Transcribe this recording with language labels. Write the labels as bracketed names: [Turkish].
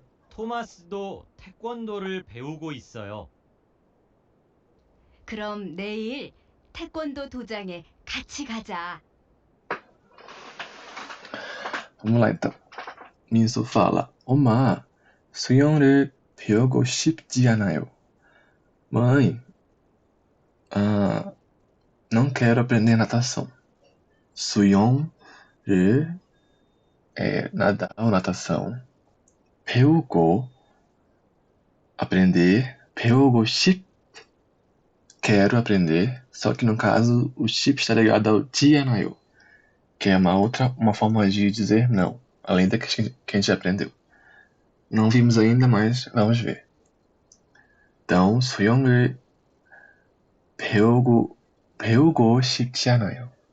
[Korean] 토마스도 태권도를 배우고 있어요. 그럼 내일 태권도 도장에 같이 가자. [Portuguese] Vamos lá então. Miso fala: Oma, [Korean] 수영을 배우고 싶지 않아요. [Portuguese] Mãe, não quero aprender natação. [Korean] 수영을 [Portuguese] nadar ou natação. [Korean] 배우고 [Portuguese] aprender. [Korean] 배우고 싶 [Portuguese] quero aprender. Só que no caso o 싶 está ligado ao [Korean] 지 않아요, [Portuguese] que é uma forma de dizer não, além da que a gente já aprendeu. Não vimos ainda, mas vamos ver. então, [Korean] 수영을 배우고 싶지 않아요.